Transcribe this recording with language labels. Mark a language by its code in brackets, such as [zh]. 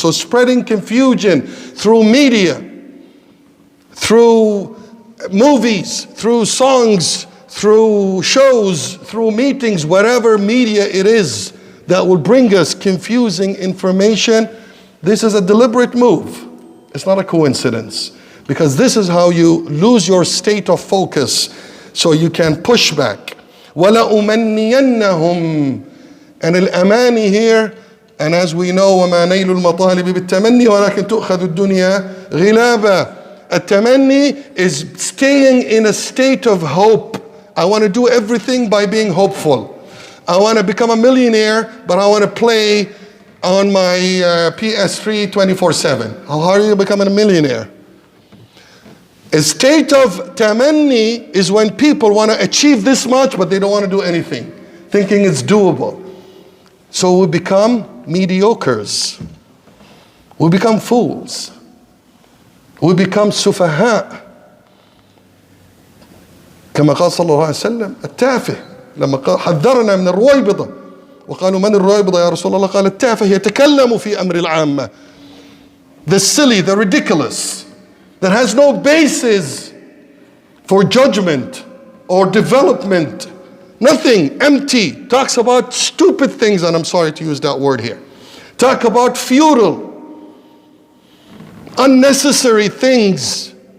[en] So spreading confusion through media, through movies, through songs, through shows, through meetings, whatever media it is that will bring us confusing information, this is a deliberate move. It's not a coincidence. Because this is how you lose your state of focus so you can push back. [ar] وَلَأُمَنِّيَنَّهُمْ. [en] And al-amani here And as we know, [ar] وَمَا نَيْلُ الْمَطَالِبِ بِالتَّمَنِّي وَلَكِنْ تُؤْخَذُ الدُّنْيَا غِلَابًا. [en] At-tamanni is staying in a state of hope. I want to do everything by being hopeful. I want to become a millionaire, but I want to play on my PS3 24/7. How are you becoming a millionaire? A state of tamanni is when people want to achieve this much, but they don't want to do anything, thinking it's doable. So we become mediocres. We become fools. We become سفهاء. [ar] كما قال صلى الله عليه وسلم التافه لما قال حذرنا من الرويبضة وقالوا من الرويبضة يا رسول الله قال التافه يتكلم في أمر العامة. [en] The silly, the ridiculous, that has no basis for judgment or development. Nothing, empty, talks about stupid things, and I'm sorry to use that word here. Talk about futile, unnecessary things.